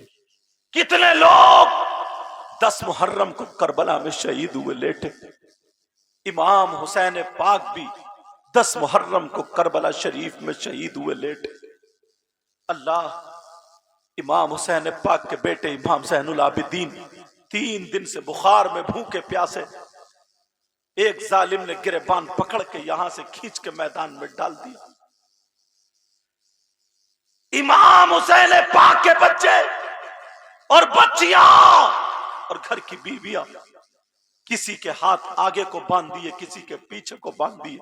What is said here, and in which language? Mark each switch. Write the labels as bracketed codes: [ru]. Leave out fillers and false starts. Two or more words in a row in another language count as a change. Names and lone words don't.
[ur] کتنے لوگ 10 محرم کو کربلا میں شہید ہوئے لیٹے. امام حسین پاک بھی 10 محرم کو کربلا شریف میں شہید ہوئے لیٹے. اللہ, امام حسین پاک کے بیٹے امام زین العابدین 3 دن سے بخار میں بھوکے پیاسے ایک ظالم نے گریبان پکڑ کے یہاں سے کھینچ کے میدان میں ڈال دیا. امام حسین پاک کے بچے اور بچیاں اور گھر کی بیویاں کسی کے ہاتھ آگے کو باندھ دیے, کسی کے پیچھے کو باندھ دیے.